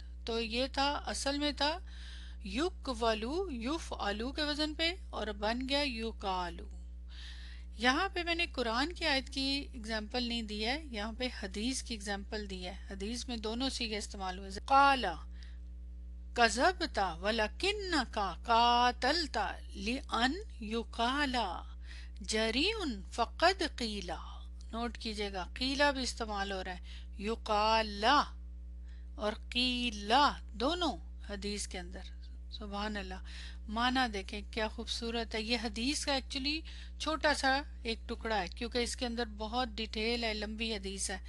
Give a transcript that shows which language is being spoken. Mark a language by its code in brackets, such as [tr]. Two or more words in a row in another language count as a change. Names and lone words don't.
[ur] تو یہ تھا، اصل میں تھا یقولو، یف آلو کے وزن پہ، اور بن گیا یقالو. یہاں پہ میں نے قرآن کی آیت کی اگزامپل نہیں دی ہے، یہاں پہ حدیث کی اگزامپل دی ہے. حدیث میں دونوں صیغے استعمال ہوئے. [ar] قالا، كذبتَ ولكنك قاتلتَ لأن يقال جريء فقد قيل. [ur] نوٹ کیجیے گا، قیلا بھی استعمال ہو رہا ہے، یقالا اور قیلا دونوں حدیث کے اندر. [ar] سبحان الله. [ur] مانا دیکھیں کیا خوبصورت ہے۔ یہ حدیث کا ایکچوئلی چھوٹا سا ایک ٹکڑا ہے، کیونکہ اس کے اندر بہت ڈیٹیل ہے، لمبی حدیث ہے.